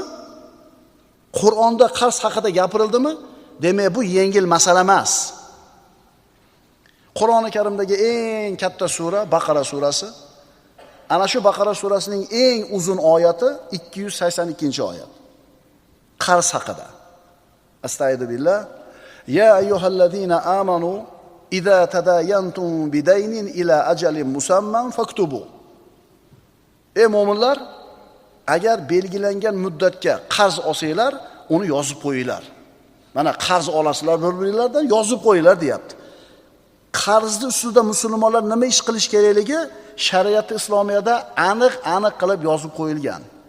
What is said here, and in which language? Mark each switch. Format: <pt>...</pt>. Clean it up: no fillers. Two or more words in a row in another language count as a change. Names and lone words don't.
<uz>Qur'onda qarz haqida gapirildimi? Demak, bu yengil masala emas. Qur'oni Karimdagi eng katta sura Baqara surasi. Ana shu Baqara surasining eng uzun oyati 282-oyat. Qarz haqida. Astagfirullah.</uz> <ar>يا أيها الذين آمنوا إذا تداينتم بدين إلى أجل مسمى فاكتبوه.</ar> <uz>Ey mu'minlar, agar belgilangan muddatga qarz olsanglar, uni yozib qo'yinglar. Mana qarz olasizlar bir-biringlardan, yozib qo'yinglar deyapti. Qarzni ustida musulmonlar nima ish qilish kerakligi shariat islomiyada aniq qilib yozib qo'yilgan.</uz>